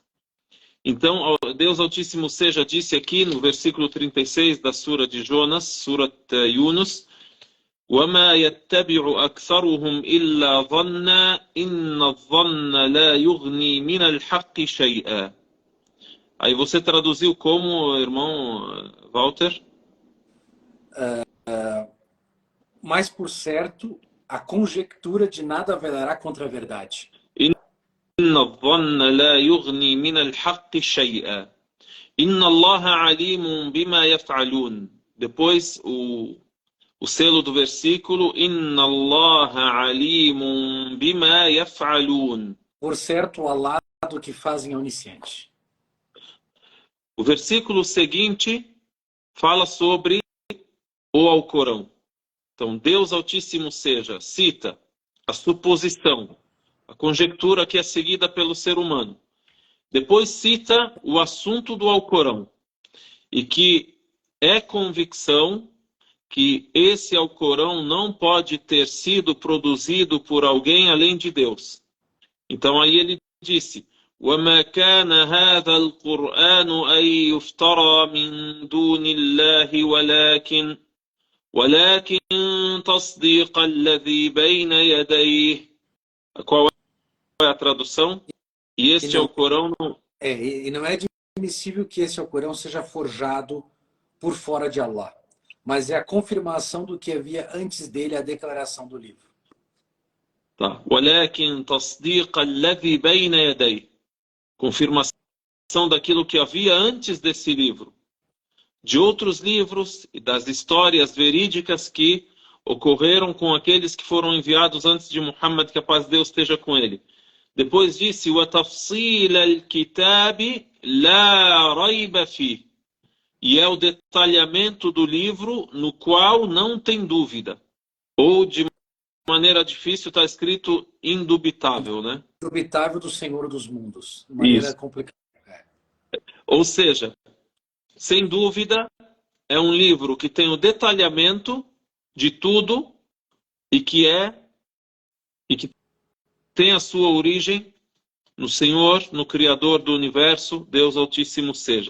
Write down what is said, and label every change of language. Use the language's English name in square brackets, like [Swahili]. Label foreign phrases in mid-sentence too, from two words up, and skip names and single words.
[Portuguese] Então, Deus Altíssimo seja disse aqui no versículo 36 da Sura de Jonas, [Arabic] Surat Yunus, وَمَا يَتَّبِعُ أَكْثَرُهُمْ إِلَّا ظَنًّا إِنَّ الظَّنَّ لَا يُغْنِي مِنَ الْحَقِّ شَيْئًا. [Portuguese] Aí você traduziu como, irmão Walter? Mas por certo, a conjectura de nada valerá contra a verdade. [Arabic] إِنَّ الظَّنَّ لَا يُغْنِي مِنَ الْحَقِّ شَيْئًا. إِنَّ اللَّهَ عَلِيمٌ بِمَا يَفْعَلُونَ. [Portuguese] Depois o selo do versículo, [Arabic] إن الله عليم بما يفعلون. [Portuguese] Por certo, o Allah do que fazem é onisciente. O versículo seguinte fala sobre o Alcorão. Então, Deus Altíssimo seja, cita a suposição, a conjectura que é seguida pelo ser humano. Depois cita o assunto do Alcorão. E que é convicção que esse Alcorão não pode ter sido produzido por alguém além de Deus. Então aí ele disse, [Arabic] وَمَا كَانَ هَذَا الْقُرْآنُ أَن يُفْتَرَى مِن دُونِ اللَّهِ وَلَكِنْ تَصْدِيقَ الَّذِي بَيْنَ يَدَيْهِ. [Portuguese] Qual é a tradução? E este Alcorão não... E não é admissível que esse Alcorão seja forjado por fora de Allah, mas é a confirmação do que havia antes dele, a declaração do livro. Tá. [Arabic] وَلَكِنْ تَصْدِيقَ الَّذِي بَيْنَ يَدَيْهِ. [Portuguese] Confirmação daquilo que havia antes desse livro. De outros livros e das histórias verídicas que ocorreram com aqueles que foram enviados antes de Muhammad, que a paz de Deus esteja com ele. Depois disse, [Arabic] وَتَفْصِيلَ الْكِتَابِ لَا رَيْبَ فِيهِ. [Portuguese] E é o detalhamento do livro no qual não tem dúvida. Ou de maneira difícil está escrito indubitável, né? Indubitável do Senhor dos Mundos. De maneira complicada. Ou seja, sem dúvida, é um livro que tem o detalhamento de tudo e que tem a sua origem no Senhor, no Criador do Universo, Deus Altíssimo seja.